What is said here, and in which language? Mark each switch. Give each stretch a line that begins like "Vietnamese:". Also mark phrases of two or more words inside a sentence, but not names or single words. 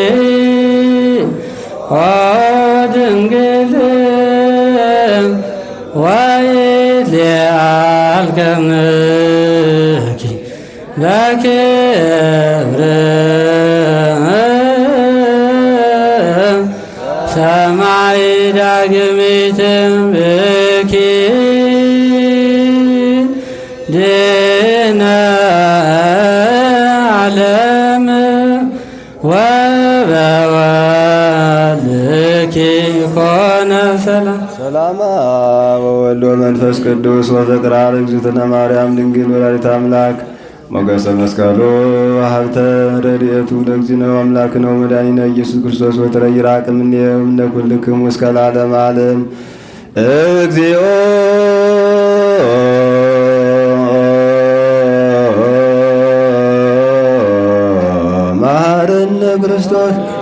Geez: ኦ ድንግል ወይትሊአል ቀርንኪ ለክብር ሰማይ ዳግሚት ብኪ ድነ ዓለም ወበወልድኪ ኮነ ሰላም ሰላማ ወወልድ ወመንፈስ ቅዱስ ወፍቅር እግዝእትነ ማርያም ድንግል ወላዲተ አምላክ ሞገሰ መስቀሉ ሀብተ ረድኤቱ ለእግዚእነ አምላክነ ወመድኃኒነ ኢየሱስ ክርስቶስ ወትረይ ይራቅ እምኔሁ እምነ ኩልክሙ እስከ ለዓለመ ዓለም እግዚኦ መሐረነ ክርስቶስ